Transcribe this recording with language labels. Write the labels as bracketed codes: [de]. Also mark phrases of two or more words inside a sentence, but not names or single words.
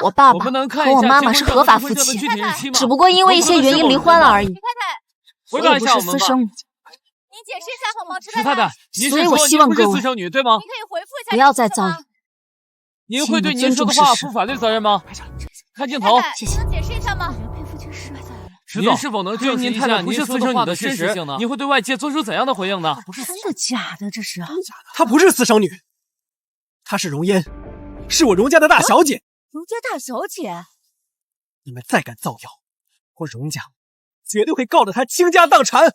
[zh] 我爸爸和我媽媽是合法夫妻，只不過因為一些原因離婚了而已。回答一下我們吧。私生女。您解釋一下好嗎？遲太太，所以我希望各位私生女對嗎？您可以回復一下，不要再造謠。您會對您說的話負法律責任嗎？看鏡頭，謝謝。能解釋一下嗎？您是否能證明您太太不是私生女的事實呢？你會對外界做出怎樣的回應呢？真的假的？這是？她不是私生女，她是榮嫣，是我榮家的大小姐。榮家大小姐？你們再敢造謠，我榮家絕對會告得她傾家蕩產。